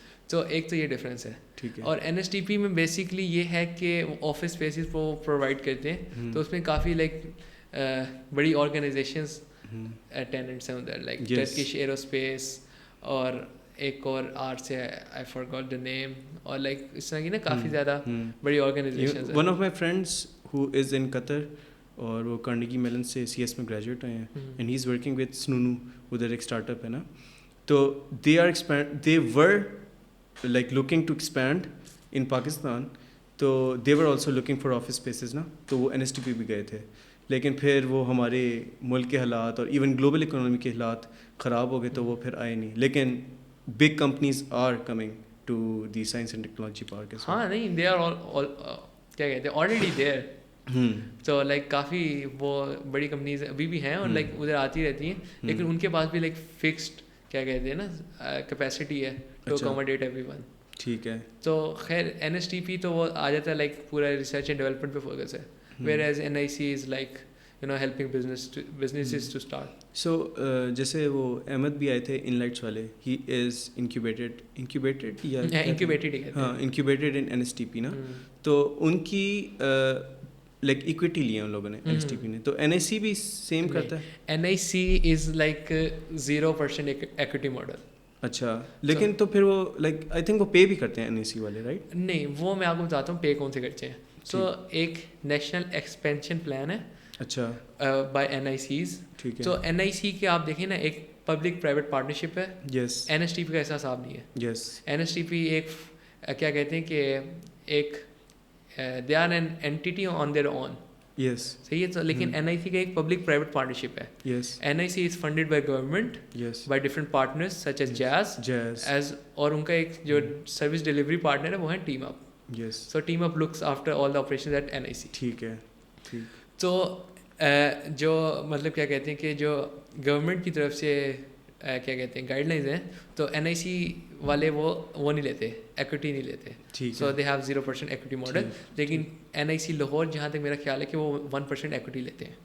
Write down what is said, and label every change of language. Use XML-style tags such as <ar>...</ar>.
<ur>تو ایک تو یہ ڈفرینس ہے. اور NSTP میں بیسکلی یہ ہے کہ آفس اسپیسز وہ پرووائڈ کرتے ہیں, تو اس میں کافی لائک بڑی آرگنائزیشنز ٹیننٹس ہیں ادھر, لائک ٹرکش ایروسپیس اور ایک اور آرٹس ہے,</ur> <en>I forgot the name,</en> <ur>اور لائک اس طرح کی نا کافی زیادہ بڑی آرگنائزیشنز ہیں.</ur> <en>one of my friends who is in Qatar,</en> <ur>اور وہ کارنیگی میلن سے CS میں گریجویٹ ہوئے ہیں,</ur> <en>and he is working with سنونو,</en> <ur>ادھر ایک اسٹارٹ اپ ہے نا. تو</ur> <en>they were like looking to expand in Pakistan,</en> <ur>تو</ur> <en>they were also looking for office spaces</en> <ur>نا. تو وہ NSTP بھی گئے تھے, لیکن پھر وہ ہمارے ملک کے حالات اور ایون گلوبل اکنامی کے حالات خراب ہو گئے, تو وہ پھر آئے نہیں.</ur> <en>لیکن big companies are coming to the science and technology park.</en> <ur>ہاں نہیں,</ur> <en>they are all</en> <ur>کیا کہتے ہیں</ur> <en>already there.</en> <ur>تو لائک کافی وہ بڑی کمپنیز ابھی بھی ہیں, اور لائک ادھر آتی رہتی ہیں, لیکن ان کے پاس بھی لائک فکسڈ کیا کہتے ہیں نا کیپیسٹی ہے ٹو اکوموڈیٹ ایوری ون. ٹھیک ہے. تو خیر NSTP تو وہ آ جاتا ہے لائک پورا ریسرچ اینڈ ڈیولپمنٹ پہ فوکس ہے, where as NIC is like</ur> <en>helping businesses to start.</en> <ur>So جیسے وہ احمد بھی آئے تھے ان لائٹس والے,</ur> <en>he is incubated</en> <ur>یا ہاں incubated in NSTP نا. تو ان کی لائک ایکویٹی لی ہے ان لوگوں نے NSTP نے. تو NIC بھی سیم کرتا ہے؟</ur> <en>NIC is like 0% equity model.</en> <ur>اچھا, لیکن تو پھر وہ لائک آئی تھنک وہ پے بھی کرتے ہیں NIC والے, رائٹ؟ نہیں, وہ میں آپ کو بتاتا ہوں پے کون سے کرتے ہیں. تو ایک نیشنل ایکسپینشن پلان ہے اچھا</ur> <en>By NICs.</en> <ur>ٹھیک ہے. تو NIC کے آپ دیکھیں نا ایک پبلک پرائیویٹ پارٹنرشپ ہے.</ur> <en>Yes.</en> <ur>NSTP کا ایسا حساب نہیں ہے.</ur> <en>Yes.</en> <ur>NSTP ایک کیا کہتے ہیں کہ ایک</ur> <en>they are an entity on their own. Yes.</en> <ur>صحیح ہے. تو لیکن NIC کا ایک پبلک پرائیویٹ پارٹنرشپ ہے.</ur> <en>Yes. NIC is funded by government, yes, by different partners such as Jazz as,</en> <ur>اور ان کا ایک جو سروس ڈلیوری پارٹنر ہے وہ ہے team up.</ur> <en>Yes. So team up looks after all the operations at NIC.</en> <ur>ٹھیک ہے. تو جو مطلب کیا کہتے ہیں کہ جو گورنمنٹ کی طرف سے کیا کہتے ہیں گائیڈ لائنز ہیں, تو NIC والے وہ نہیں لیتے, ایکویٹی نہیں لیتے.</ur> <en>So they have 0% equity model.</en> <ur>لیکن NIC لاہور جہاں تک میرا خیال ہے کہ وہ 1% ایکویٹی لیتے ہیں.</ur>